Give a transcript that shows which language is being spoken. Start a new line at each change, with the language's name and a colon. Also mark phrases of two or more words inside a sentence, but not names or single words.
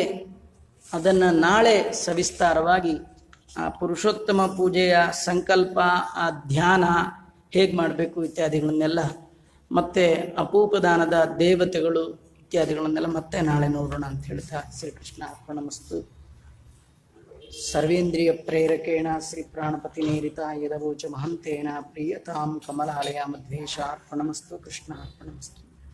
Kannada: ಅದನ್ನು ನಾಳೆ ಸವಿಸ್ತಾರವಾಗಿ ಆ ಪುರುಷೋತ್ತಮ ಪೂಜೆಯ ಸಂಕಲ್ಪ, ಆ ಧ್ಯಾನ ಹೇಗೆ ಮಾಡಬೇಕು ಇತ್ಯಾದಿಗಳನ್ನೆಲ್ಲ, ಮತ್ತೆ ಅಪೂಪದಾನದ ದೇವತೆಗಳು ಇತ್ಯಾದಿಗಳನ್ನೆಲ್ಲ ಮತ್ತೆ ನಾಳೆ ನೋಡೋಣ ಅಂತ ಹೇಳ್ತಾ ಶ್ರೀಕೃಷ್ಣ ಅರ್ಪಣಮಸ್ತು.
Sanskrit: ಸರ್ವೇಂದ್ರಿಯ ಪ್ರೇರಕೇಣ ಶ್ರೀ ಪ್ರಾಣಪತಿ ನೇರಿತ ಯದವೋಚ ಮಹಂತೇನ ಪ್ರಿಯತಾಂ ಕಮಲಾಲಯ ಮಧ್ವೇಶ ಅರ್ಪಣಮಸ್ತು. ಕೃಷ್ಣ ಅರ್ಪಣಮಸ್ತು.